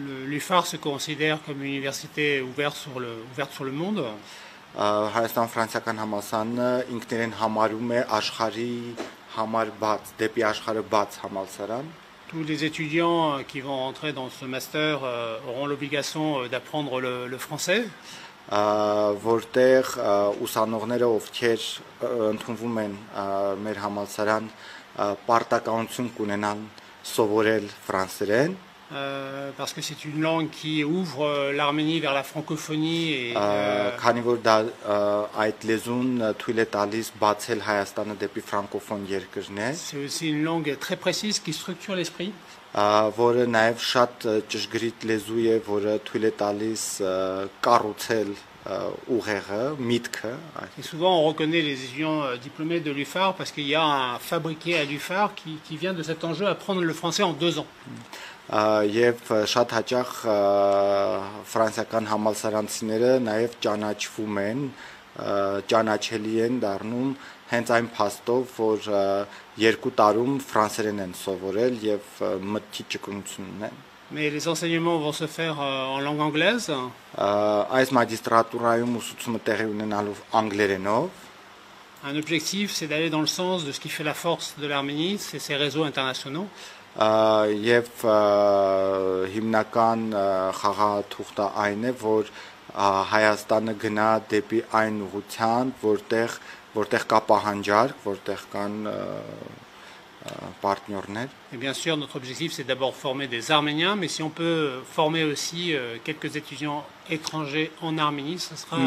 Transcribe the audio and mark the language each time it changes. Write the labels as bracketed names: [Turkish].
[French] L'UFAR se considère comme une université ouverte sur le monde. [Armenian] Հայաստան ֆրանսիական համալսարանը ինքներեն համարում է աշխարհի համար բաց, դեպի աշխարհը բաց համալսարան։ [French] Tous les étudiants qui vont entrer dans ce master auront l'obligation d'apprendre le français. [Armenian] Որտեղ ուսանողները ովքեր ընդունվում են մեր համալսարան պարտականություն կունենան սովորել ֆրանսերեն [French] parce que c'est une langue qui ouvre l'Arménie vers la francophonie et [Armenian] Քանի որ դա այդ լեզուն թույլ է տալիս բացել Հայաստանը դեպի ֆրանկոֆոն երկրներ, [French] c'est aussi une langue très précise qui structure l'esprit. [Armenian] որը նաև շատ ճշգրիտ լեզու է, որը թույլ է տալիս կառուցել ուղեղը, միտքը. [French] Et souvent, on reconnaît les étudiants diplômés de l'UFAR parce qu'il y a un fabriqué à l'UFAR qui vient de cet enjeu apprendre le français en 2 ans. [Armenian] Եվ շատ հաճախ ֆրանսիական համալսարանցիները նաև ճանաչվում են, ճանաչելի են դառնում հենց այն փաստով, որ 2 տարում ֆրանսերեն են սովորել եւ մտքի ճկունություն ունեն. [French] Mais les enseignements vont se faire en langue anglaise. [Armenian] Այս մագիստրատուրայում ուսուցումը տեղի ունենալով անգլերենով. [French] Un objectif, c'est d'aller dans le sens de ce qui fait la force de l'Arménie, c'est ses réseaux internationaux. [Armenian] Եվ հիմնական խաղաթուղթը այն է, որ Հայաստանը գնա դեպի այն ուղղությամբ, որտեղ կա պահանջարկ, որտեղ կան partnerներ. [French] Et bien sûr, notre objectif, c'est d'abord former des Arméniens, mais si on peut former aussi quelques étudiants étrangers en Arménie, ce sera...